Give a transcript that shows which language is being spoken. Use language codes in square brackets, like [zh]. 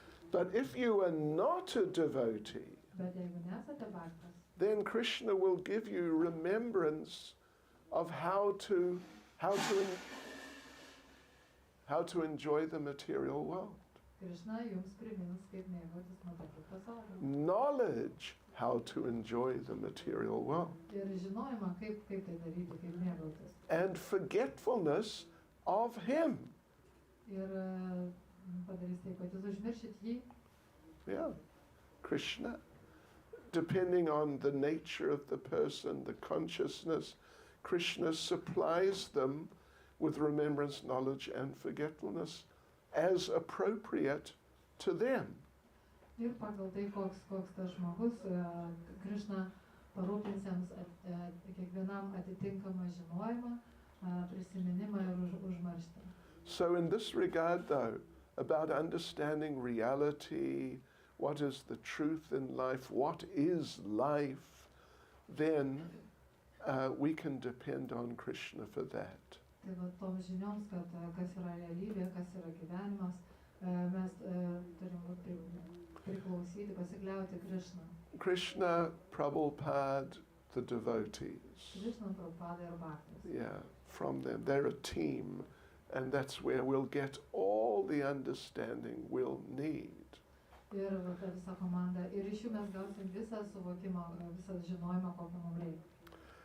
[en] But if you are not a devotee, [lt] Bet jeigu nesate bhaktas, [en] then Krishna will give you remembrance of how to enjoy the material world. [lt] Krishna jums primins, kaip mėgautis materialiu pasauliu. [en] Knowledge how to enjoy the material world. [lt] Ir žinojimą, kaip tai daryti, kaip mėgautis. [en] And forgetfulness of him. [lt] Ir padarys taip, kad jūs užmiršit jį. [en] Yeah. Krishna, depending on the nature of the person, the consciousness, Krishna supplies them with remembrance, knowledge, and forgetfulness as appropriate to them. [lt] Ir pagal tai, koks tas žmogus, Krishna parūpins jiems kiekvienam atitinkamą žinojimą, prisiminimą ir užmarštį. [en] So in this regard, though, about understanding reality, what is the truth in life, what is life, then we can depend on Krishna for that. [lt] Tai va toms žinioms, kad kas yra realybė, kas yra gyvenimas, mes turim priklausyti, pasikliauti Krishna. [en] Krishna, Prabhupada, the devotees. [lt] Krishna, Prabhupada ir Bhaktas. [en] Yeah, from them. They're a team, and that's where we'll get all the understanding we'll need. [lt] Ir ta visa komanda. Ir iš jų mes gausim visą suvokimą, visą žinojimą, kokio mums reikia.